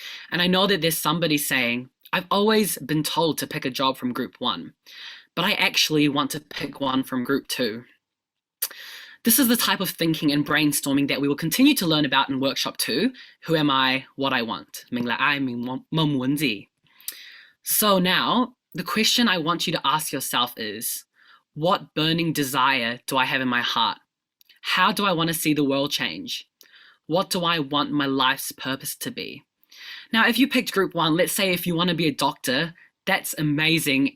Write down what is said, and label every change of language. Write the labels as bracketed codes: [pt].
[en] And I know that there's somebody saying, I've always been told to pick a job from group 1, but I actually want to pick one from group 2. This is the type of thinking and brainstorming that we will continue to learn about in workshop 2, Who Am I, What I Want. [vi] Mình là ai, mình mong muốn gì. [en] So now, the question I want you to ask yourself is, what burning desire do I have in my heart? How do I want to see the world change? What do I want my life's purpose to be? Now, if you picked group 1, let's say if you want to be a doctor, that's amazing.